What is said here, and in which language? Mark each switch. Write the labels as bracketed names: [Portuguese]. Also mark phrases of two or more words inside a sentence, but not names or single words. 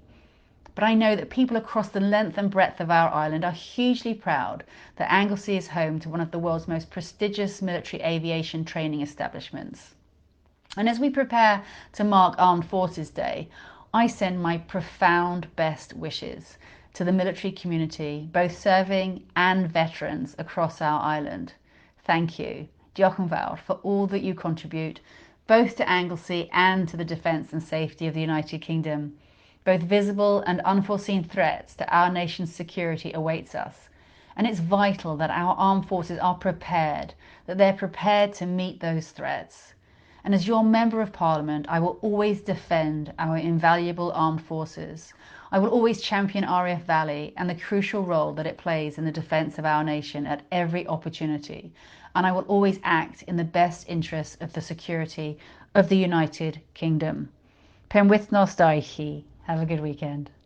[English] But I know that people across the length and breadth of our island are hugely proud that Anglesey is home to one of the world's most prestigious military aviation training establishments. And as we prepare to mark Armed Forces Day, I send my profound best wishes to the military community, both serving and veterans across our island. Thank you, [Welsh] diolch yn fawr, [English] for all that you contribute, both to Anglesey and to the defence and safety of the United Kingdom. Both visible and unforeseen threats to our nation's security awaits us. And it's vital that our armed forces are prepared, that they're prepared to meet those threats. And as your Member of Parliament, I will always defend our invaluable armed forces. I will always champion RAF Valley and the crucial role that it plays in the defence of our nation at every opportunity. And I will always act in the best interests of the security of the United Kingdom. [Welsh] Penwythnos da I chi. [English] Have a good weekend.